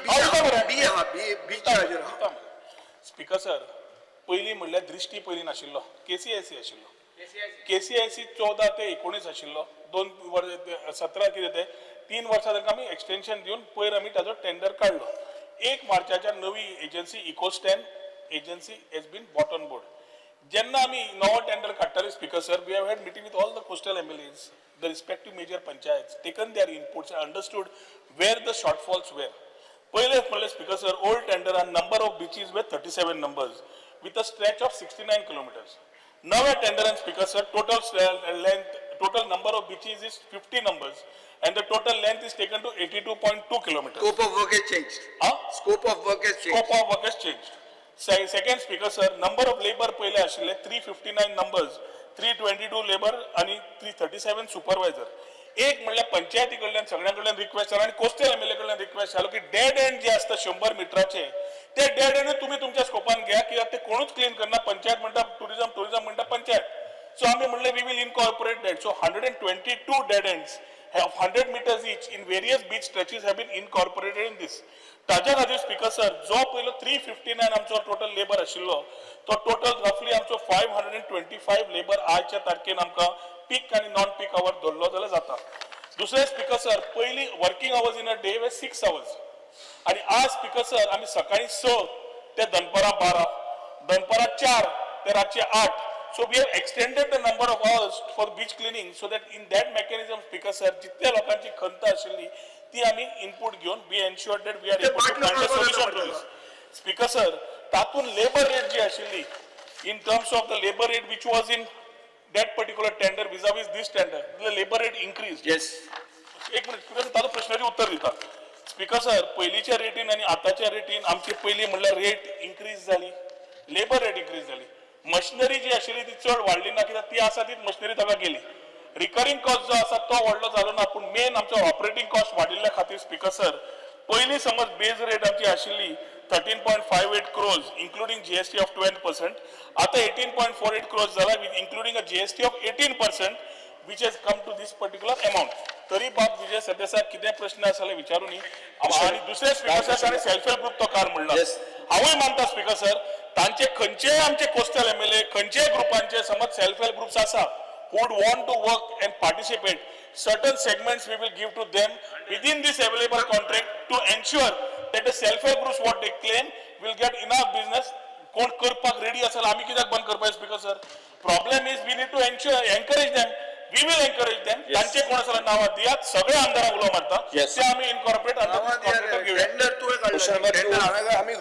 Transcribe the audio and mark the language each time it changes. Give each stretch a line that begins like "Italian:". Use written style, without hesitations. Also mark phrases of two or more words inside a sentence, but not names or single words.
Konkani: स्पीकर सर पयलीं म्हणल्यार दृश्टी पयलीं नाशिल्लो केसीआयसी आशिल्लो केसीआयसी 14 ते 19 आशिल्लो 2 वर्स 17 कितें ते 3 वर्सां तांकां आमी एक्सटेंशन दिवन पयर आमी ताजो टेंडर काडलो 1 मार्चाच्या नवी एजन्सी इकोस्टॅन एजन्सी
English: has been brought on board
Konkani: जेन्ना आमी नवो टेंडर काडटाले स्पीकर
English: sir we have had meeting with all the coastal MLAs the respective major panchayats taken their inputs and understood where the shortfalls were
Konkani: पहिले म्हणले
English: speaker sir old tender and number of beaches were 37 numbers with a stretch of 69 kilometers नवे टेंडर and speaker sir total number of beaches is 50 numbers and the total length is taken to 82.2 kilometers Scope of work has changed. Scope of work has changed. scope of work has changed second speaker sir number of labor
Konkani: पहिले आशिल्ले 359 numbers 322 लेबर आणि 337 सुपरवायझर एक म्हणल्यार पंचायती कडल्यान सगळ्यां कडल्यान रिक्वेस्ट आनी
English: coastal MLA
Konkani: कडल्यान रिक्वेस्ट आलो की
English: dead end
Konkani: जे आसता 100 मिटराचे ते
English: dead end
Konkani: तुम्ही तुमच्या स्कोपान घ्या कित्याक ते कोणूच क्लीन करना पंचायत म्हणटा टुरिझम म्हणटा पंचायत सो आमी म्हणले
English: we will incorporate that so 122 dead ends have 100 meters each in various beach stretches have been incorporated in this
Konkani: ताज्या खातीर
English: speaker sir
Konkani: जो पयलो 359 आमचो
English: total labour
Konkani: आशिल्लो तो
English: total roughly
Konkani: आमचो 525 लेबर आजच्या तारखेन आमकां पीक आनी
English: non peak hour
Konkani: धरलो जाल्यार जाता दुसरे
English: speaker sir
Konkani: पयली
English: working hours in a day
Konkani: वे 6 आवर्स आनी आज
English: speaker sir
Konkani: आमी सकाळी 6 ते दनपारां 12 दनपारां 4 ते रातचे 8.
English: So we have extended the number of hours for beach cleaning so that in that mechanism, speaker sir,
Konkani: जितल्या लोकांची खंत आशिल्ली ती आम्ही इनपुट घेऊन
English: we ensured that we are able to find a solution to this. Speaker sir, तातून labor rate
Konkani: जी आशिल्ली
English: in terms of the labor rate which was in that particular tender vis-a-vis this tender, the labor rate increased. Yes.
Konkani: एक मिनिट स्पीकर ताजो प्रश्नाचे उत्तर दिता. स्पीकर सर, पयलींच्या रेटीन आणि आतांच्या रेटीन आमची पयली म्हणल्यार
English: rate increase
Konkani: जाली,
English: labour rate increase
Konkani: जाली. मशिनरी जी आशिल्ली ती चड वाडली ना, कित्याक ती आसा तीच मशिनरी ताका गेली.
English: recurring cost
Konkani: जो आसा तो व्हडलो जालो ना, पूण मेन आमचो
English: operating cost
Konkani: वाडिल्ल्या खातीर
English: speaker sir,
Konkani: पयली समज
English: base rate
Konkani: आमची आशिल्ली
English: 13.58 crores including GST of 12%, आता 18.48 crores जाला with including a GST of 18%, which has come to this particular amount.
Konkani: तरी बाब विजय सरदेसाय कितें प्रश्न आसा जाल्यार विचारूं न्ही. आणि दुसरे
English: speaker sir
Konkani: ताणें
English: self help group
Konkani: तो कार म्हणला.
English: Yes.
Konkani: हांवूय मानता
English: speaker sir,
Konkani: तांचे खंयचेय आमचे
English: coastal MLA
Konkani: खंयचेय ग्रुपांचे समज
English: self help groups आसा who would want to work and participate, certain segments we will give to them within this available contract to ensure that the self-help groups what they claim will get enough business.
Konkani: कोण करपाक रेडी असेल आम्ही कित्याक बंद करपाक
English: speaker sir. problem is we need to encourage them. we will encourage them.
Konkani: तांचे कोण असेल नावां दियात, सगळे आमदारांक उलो मारता
English: Yes.
Konkani: ते आम्ही इनकॉर्पोरेट
English: Question number 2.